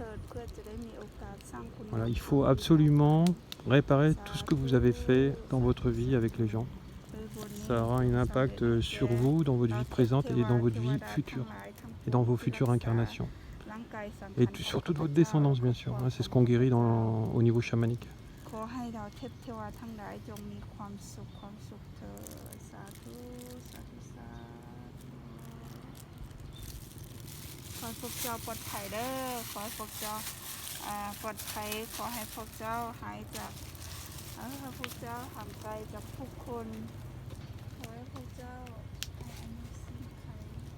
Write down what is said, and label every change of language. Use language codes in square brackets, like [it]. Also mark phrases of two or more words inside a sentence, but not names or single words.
[fr] Voilà, il faut absolument réparer tout ce que vous avez fait dans votre vie avec les gens. Ça aura un impact sur vous, dans votre vie présente et dans votre vie future. Et dans vos futures incarnations. Et sur toute votre descendance, bien sûr. Hein, c'est ce qu'on guérit au niveau chamanique. [th] ขอให้เราเทพเทวาทั้งหลายจงมีความสุขเถิดสาธุสาธุสาธุขอให้พวกเจ้าปลอดภัยเด้อขอให้พวกเจ้าปลอดภัยขอให้พวกเจ้าหายจากพวกเจ้าห่างไกลจากผู้คนขอให้พวกเจ้าอันนี้สิ้นภัย